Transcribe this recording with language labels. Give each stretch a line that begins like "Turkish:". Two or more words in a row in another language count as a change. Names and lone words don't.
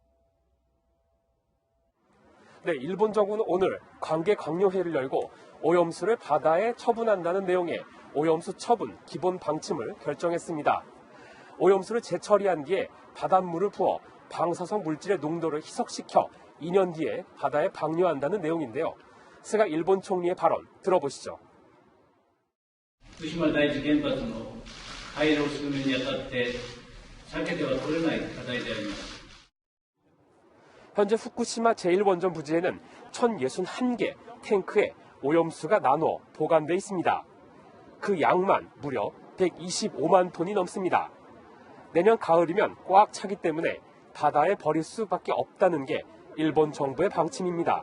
Korean: 네, 일본 정부는 오늘 관계 강요회의를 열고 오염수를 바다에 처분한다는 내용의 오염수 처분 기본 방침을 결정했습니다. 오염수를 재처리한 뒤에 바닷물을 부어 방사성 물질의 농도를 희석시켜 2년 뒤에 바다에 방류한다는 내용인데요. 스가 일본 총리의 발언 들어보시죠.
Japanese: 福島第一原発の廃炉を進めるにあたって避けては取れない課題であります。
Korean: 현재 후쿠시마 제1원전 부지에는 1061개 탱크에 오염수가 나눠 보관돼 있습니다. 그 양만 무려 125만 톤이 넘습니다. 내년 가을이면 꽉 차기 때문에 바다에 버릴 수밖에 없다는 게 일본 정부의 방침입니다.